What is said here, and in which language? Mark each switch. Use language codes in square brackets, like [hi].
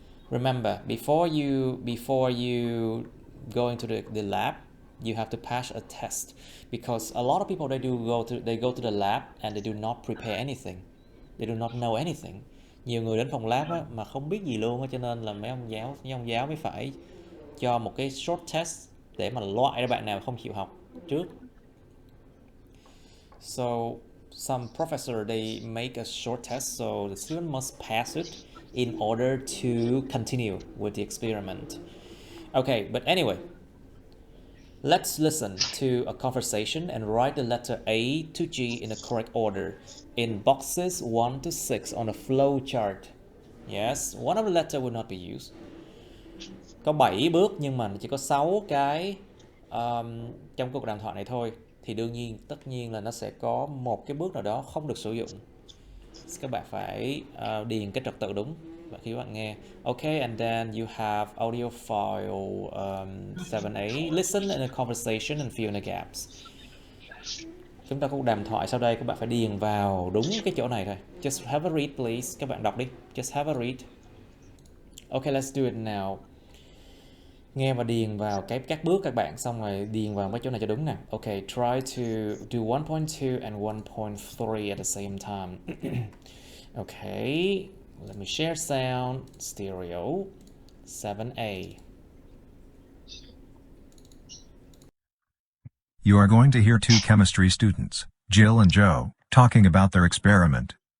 [en] Remember, before you go into the lab, you have to pass a test, because a lot of people they go to the lab and they do not prepare anything, they do not know anything. [vi] Nhiều người đến phòng lab á, mà không biết gì luôn á, cho nên là mấy ông giáo mới phải cho một cái short test để mà loại ra bạn nào không chịu học trước. [en] So some professor they make a short test, so the student must pass it in order to continue with the experiment. Okay, but anyway, let's listen to a conversation and write the letter A to G in the correct order in boxes 1 to 6 on a flow chart. Yes, one of the letter will not be used. [vi] Có 7 bước nhưng mà chỉ có 6 cái trong cuộc đàm thoại này thôi. Thì tất nhiên là nó sẽ có một cái bước nào đó không được sử dụng. Các bạn phải điền cái trật tự đúng khi các bạn nghe. [en] Okay, and then you have audio file 7A. Listen in a conversation and fill in the gaps. [vi] Chúng ta có cuộc đàm thoại sau đây, các bạn phải điền vào đúng cái chỗ này thôi. [en] Just have a read please. [vi] Các bạn đọc đi. [en] Just have a read. Okay, let's do it now. [vi] Nghe và điền vào các bước các bạn, xong rồi điền vào mấy chỗ này cho đúng nè. [en] Okay, try to do 1.2 and 1.3 at the same time. Okay, let me share sound, stereo, 7A. You are going to hear 2 chemistry students, Jill and Joe, talking about their experiment.